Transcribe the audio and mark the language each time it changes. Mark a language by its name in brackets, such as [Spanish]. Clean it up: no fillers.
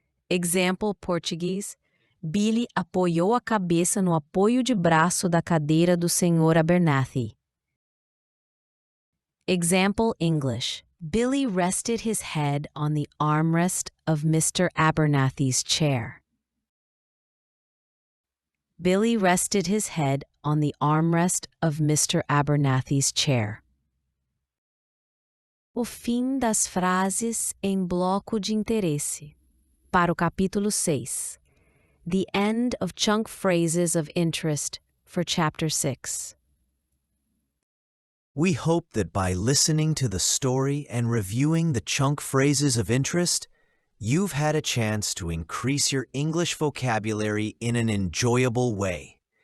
[English] Example português. [Portuguese] Billy apoiou a cabeça no apoio de braço da cadeira do Sr. Abernathy. [English] Example English. Billy rested his head on the armrest of Mr. Abernathy's chair. Billy rested his head on the armrest of Mr. Abernathy's chair. [Portuguese] O fim das frases em bloco de interesse. Para o capítulo 6. [English] The end of chunk phrases of interest for Chapter 6. We hope that by listening to the story and reviewing the chunk phrases of interest, you've had a chance to increase your English vocabulary in an enjoyable way.